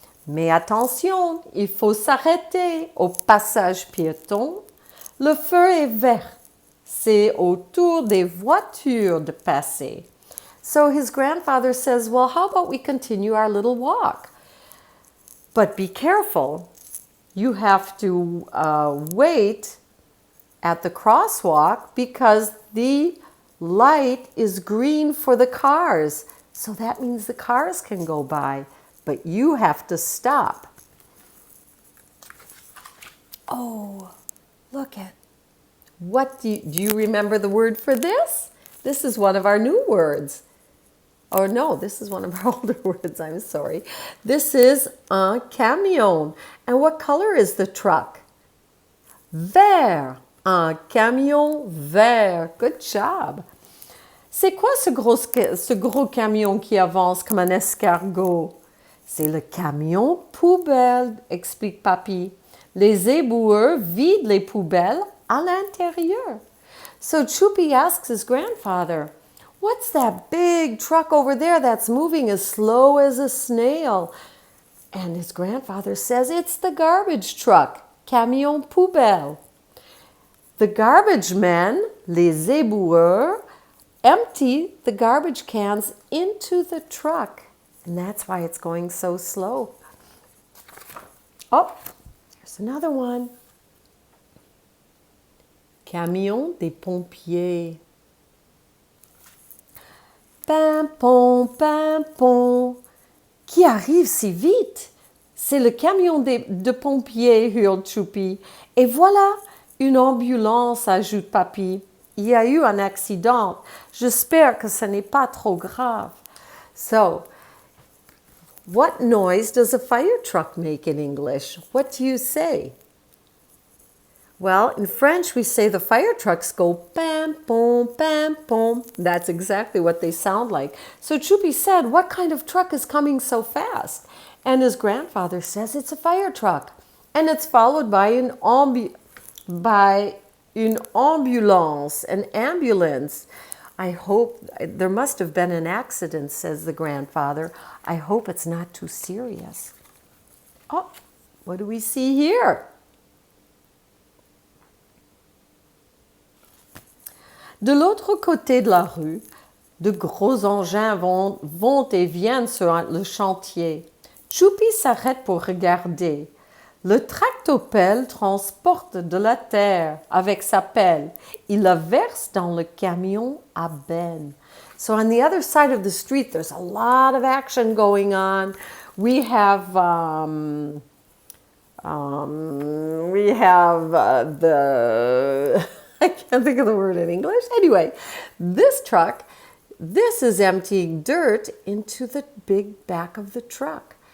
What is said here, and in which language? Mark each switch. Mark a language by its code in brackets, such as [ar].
[fr] Mais attention, il faut s'arrêter au passage piéton. Le feu est vert. C'est au tour des voitures de passer. [en] So his grandfather says, well, how about we continue our little walk? But be careful. You have to wait at the crosswalk because the light is green for the cars. So that means the cars can go by, but you have to stop. Oh, look at, what do you remember the word for this? This is one of our new words. Oh no, this is one of our older words, I'm sorry. This is [fr] un camion. [en] And what color is the truck? [fr] Vert. Un camion vert. [en] Good job. [fr] C'est quoi ce gros camion qui avance comme un escargot? C'est le camion poubelle, explique Papy. Les éboueurs vident les poubelles à l'intérieur. [en] So Choupi asks his grandfather, what's that big truck over there that's moving as slow as a snail? And his grandfather says, it's the garbage truck, [fr] camion poubelle. [en] The garbage men, [fr] les éboueurs, [en] empty the garbage cans into the truck. And that's why it's going so slow. Oh, here's another one. [fr] Camion des pompiers. Pimpon, pimpon. Qui arrive si vite? C'est le camion de pompiers, hurle Choupi. Et voilà, une ambulance, ajoute Papy. Il y a eu un accident. J'espère que ce n'est pas trop grave. [en] So, what noise does a fire truck make in English? What do you say? Well, in French, we say the fire trucks go pam, pom, pam, pom. That's exactly what they sound like. So Choupi said, what kind of truck is coming so fast? And his grandfather says it's a fire truck. And it's followed by an ambulance, an ambulance. I hope, there must have been an accident, says the grandfather. I hope it's not too serious. Oh, what do we see here? [fr] De l'autre côté de la rue, de gros engins vont et viennent sur le chantier. Choupi s'arrête pour regarder. Le tractopelle transporte de la terre avec sa pelle. Il la verse dans le camion à benne. [en] So on the other side of the street, there's a lot of action going on. We have the I can't think of the word in English. Anyway, this truck, this is emptying dirt into the big back of the truck.